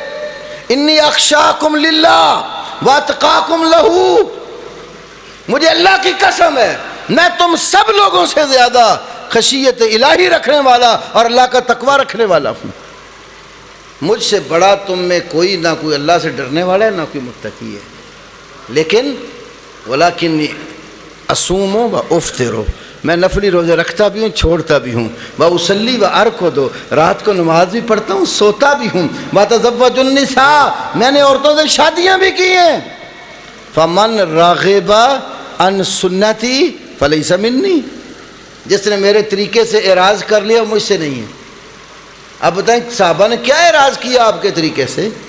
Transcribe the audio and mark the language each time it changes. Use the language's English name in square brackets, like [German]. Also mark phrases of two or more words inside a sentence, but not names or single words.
[Arabic] واللہ انی اخشاکم للہ واتقاکم لہو، [Urdu] مجھے اللہ کی قسم ہے میں تم سب لوگوں سے زیادہ خشیت الہی رکھنے والا اور اللہ کا تقوی رکھنے والا ہوں۔ مجھ سے بڑا تم میں کوئی نہ کوئی اللہ سے ڈرنے والا ہے نہ کوئی متقی ہے، لیکن [Arabic] ولیکن اصوم و افطر، [Urdu] میں نفلی روزے رکھتا بھی ہوں چھوڑتا بھی ہوں، [Arabic] واصلی و ارقد، [Urdu] رات کو نماز بھی پڑھتا ہوں سوتا بھی ہوں، [Arabic] واتزوج النساء، [Urdu] میں نے عورتوں سے شادیاں بھی کی ہیں، [Arabic] فمن راغب عن سنتی فلیس منی، [Urdu] جس نے میرے طریقے سے اعراض کر لیا وہ مجھ سے نہیں ہے۔ اب بتائیں صحابہ نے کیا اعراض کیا آپ کے طریقے سے؟